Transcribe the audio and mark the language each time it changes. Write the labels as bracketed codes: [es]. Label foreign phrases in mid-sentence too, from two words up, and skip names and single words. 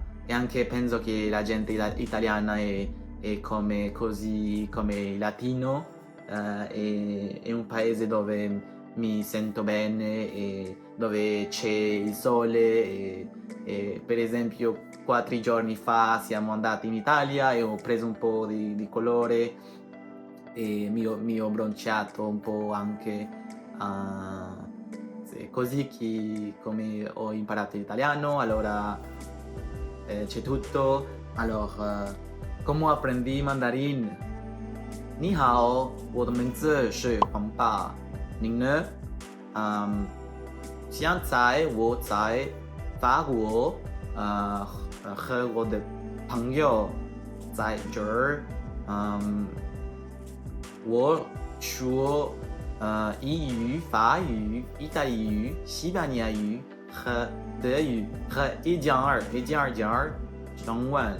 [it] E anche penso che la gente italiana è come il latino, è un paese dove mi sento bene e dove c'è il sole, e per esempio 4 giorni fa siamo andati in Italia e ho preso un po' di colore e mi ho bronceato un po' anche, sì, così come ho imparato l'italiano. Allora c'è tutto. Allora, come apprendi mandarin? [zh] 你好, 我的名字是黄爸，您呢？现在我在法国，和我的朋友在这儿，我说英语、法语、意大利语、西班牙语和德语和一点儿中文。